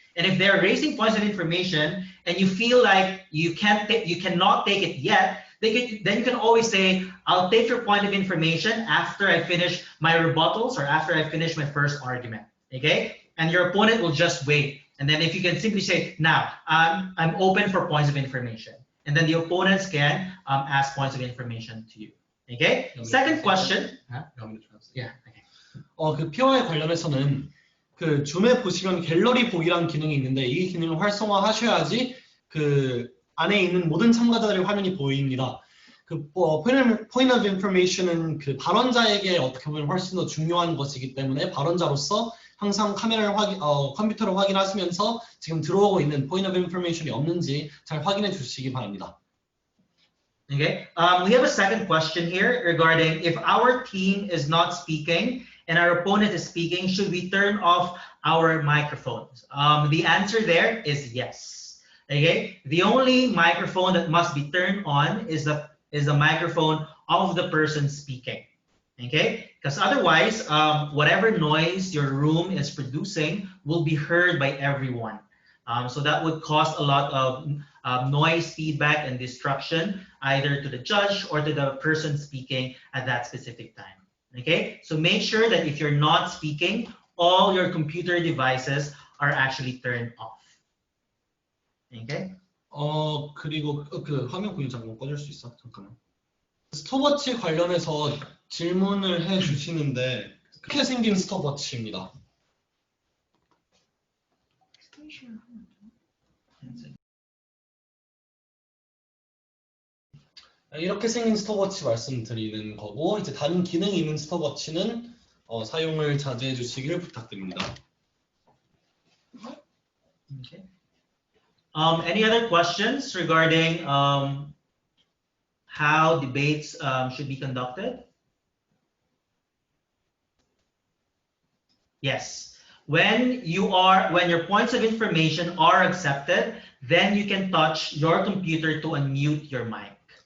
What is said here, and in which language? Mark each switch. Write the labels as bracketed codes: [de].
[en] And if they're raising points of information and you feel like you cannot take it yet, then you can always say, I'll take your point of information after I finish my rebuttals or after I finish my first argument. Okay, and your opponent will just wait. And then if you can simply say, now I'm open for points of information, and then the opponents can ask points of information to you. Okay. Second question. Yeah. Okay. [ko] 그 POI 관련해서는 그 줌에 보시면 갤러리 보기라는 기능이 있는데 이 기능을 활성화하셔야지 그 안에 있는 모든 참가자들의 화면이 보입니다. 그 point of information은 그 발언자에게 어떻게 보면 훨씬 더 중요한 것이기 때문에 발언자로서 항상 카메라를 컴퓨터를 확인하시면서 지금 들어오고 있는 point of information이 없는지 잘 확인해 주시기 바랍니다. [en] Okay, we have a second question here regarding if our team is not speaking and our opponent is speaking, should we turn off our microphones? The answer there is yes. Okay, the only microphone that must be turned on is the microphone of the person speaking. Okay, because otherwise, whatever noise your room is producing will be heard by everyone. So that would cause a lot of noise feedback and distraction either to the judge or to the person speaking at that specific time. Okay, so make sure that if you're not speaking, all your computer devices are actually turned off. Okay. [ko] 그리고 그 화면 공유 잠깐 꺼줄 수 있어? 잠깐만. 스톱워치 관련해서 질문을 해 주시는데 이렇게 생긴 스톱워치입니다. 이렇게 생긴 스톱워치 말씀드리는 거고, 이제 다른 기능이 있는 스톱워치는 사용을 자제해 주시길 부탁드립니다. [en] Okay. Any other questions regarding how debates should be conducted? Yes. When your points of information are accepted, then you can touch your computer to unmute your mic.